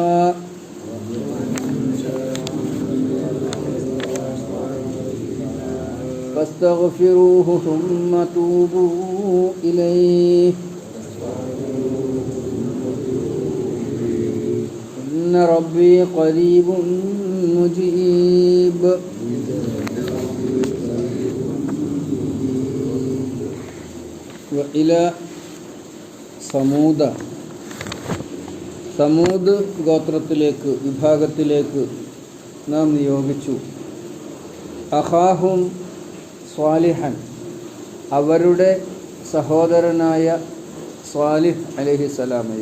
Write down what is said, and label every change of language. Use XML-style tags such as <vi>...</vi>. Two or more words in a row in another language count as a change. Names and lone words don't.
<ar>فاستغفروه ثم توبوا إليه إن ربي قريب مجيب.</ar> <ml>وإلى സമൂദ് ഗോത്രത്തിലേക്ക് വിഭാഗത്തിലേക്ക് നാം നിയോഗിച്ചു.</ml> <ar>أخاهم صالحا,</ar> <ml>അവരുടെ സഹോദരനായ സ്വാലിഹ് അലൈഹിസ്സലാമയെ.</ml>